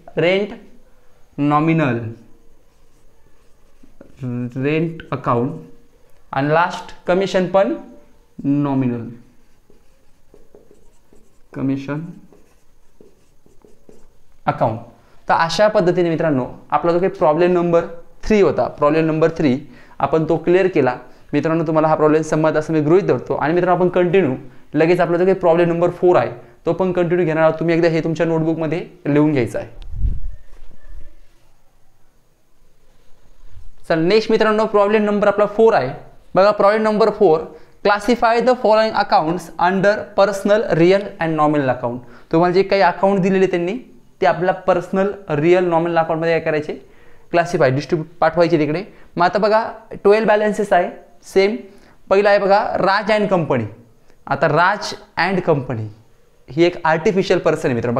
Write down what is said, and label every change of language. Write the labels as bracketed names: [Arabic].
[English] Rent nominal rent account. [Marathi] आणि last commission पण nominal commission account. तर अशा पद्धतीने मित्रांनो आपला जो काही प्रॉब्लेम नंबर 3 होता, प्रॉब्लेम नंबर 3 आपण तो क्लिअर केला. मित्रांनो तुम्हाला हा प्रॉब्लेम समजत असं मी गृहीत धरतो. आणि मित्रांनो आपण कंटिन्यू लगेच आपला जो काही प्रॉब्लेम नंबर 4 आहे तो पण कंटिन्यू घेणार आहोत. तुम्ही एकदा हे तुमच्या नोटबुकमध्ये लिहून घ्यायचं आहे. चल नेक्स्ट मित्रांनो प्रॉब्लेम नंबर आपला 4 आहे. बघा problem number 4. [English] Classify the following accounts under personal real and nominal account. [Marathi] तुम्हाला जे काही अकाउंट दिलेले त्यांनी ते आपल्या पर्सनल रिअल नॉमिनल अकाउंटमध्ये काय करायचे? क्लासिफाय डिस्ट्रीब्यूट पाठवायचे तिकडे. मग आता बघा 12 बॅलन्सेस आहे सेम. पहिला आहे बघा राज अँड कंपनी. आता राज अँड कंपनी ही एक आर्टिफिशियल पर्सन आहे मित्रांनो.